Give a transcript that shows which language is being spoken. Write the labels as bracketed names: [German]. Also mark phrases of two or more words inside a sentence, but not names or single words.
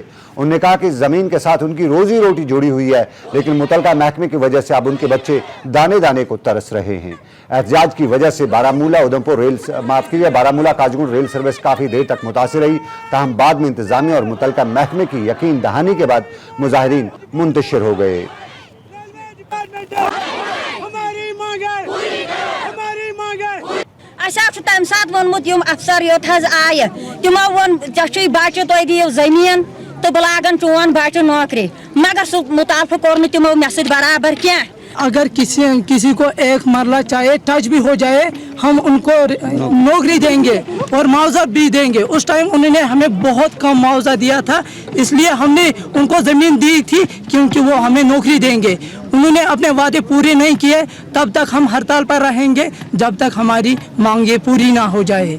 [Hindi] उन्होंने कहा कि जमीन के साथ उनकी रोजी रोटी जुड़ी हुई है, लेकिन मुतलका महकमे की वजह से अब उनके बच्चे दाने दाने को तरस रहे हैं। एहतजाज की वजह से बारामूला उधमपुर बारामूला काजीगुंड रेल सर्विस काफी देर तक मुतासिर रही, ताहम बाद में इंतजामिया और मुतलका महकमे की यकीन दहानी के बाद मुजाहिरीन मुंतशिर हो गए। [Kashmiri] तम सात वोनमुत यम अफसर योत आय तमो वोन बच्चे तुम दियो जमीन तो बह लागन चोन बच्चे नौकरी, मगर सह मुतालफा कोर तमो मे सत बराबर क्या। [Hindi] अगर किसी को एक मरला चाहे टच भी हो जाए हम उनको नौकरी देंगे और मुआवजा भी देंगे। उस टाइम उन्होंने हमें बहुत कम मुआवजा दिया था, इसलिए हमने उनको ज़मीन दी थी क्योंकि वो हमें नौकरी देंगे। उन्होंने अपने वादे पूरे नहीं किए, तब तक हम हड़ताल पर रहेंगे जब तक हमारी मांगे पूरी ना हो जाए।